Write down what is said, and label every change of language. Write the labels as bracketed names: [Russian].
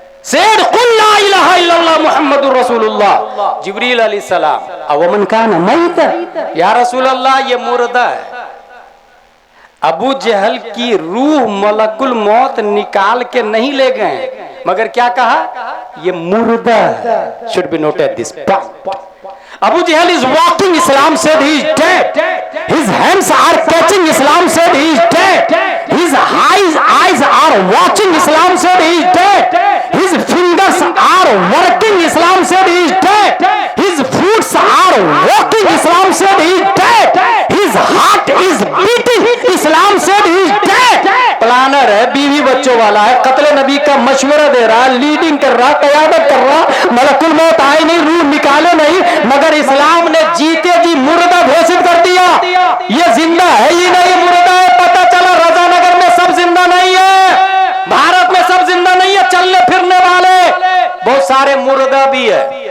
[Arabic] सेड कुल ला इलाहा इल्लल्लाह मुहम्मदुर रसूलुल्लाह। [Hindi] जिब्रील अलैहिस्सलाम [Arabic] अवमन कान मय्यत, या रसूल अल्लाह [Hindi] ये मुर्दा है। अबू जहल की रूह मलकुल मौत निकाल के नहीं ले गए, मगर क्या कहा? ये मुर्दा है। [English] Should be noted this point. Abu Jahl is walking, Islam said he is dead. His hands are catching, Islam said he is dead. His eyes are watching, Islam said he is dead. His fingers are working, Islam said he is dead. His feet are walking, Islam said he is dead. His heart is beating, Islam said he is dead. [Hindi] Planner है, बीवी बच्चों वाला है, कत्ल नबी का मशवरा दे रहा, leading कर रहा, क़यादत कर रहा, मलकुल मौत आए नहीं, रूह निकाले नहीं, मगर इस्लाम ने जीते जी मुर्दा घोषित कर दिया। ये जिंदा है ही नहीं, मुर्दा है। पता चला रजानगर में सब जिंदा नहीं है, भारत में सब जिंदा नहीं है, चलने फिरने वाले बहुत सारे मुर्दा भी है।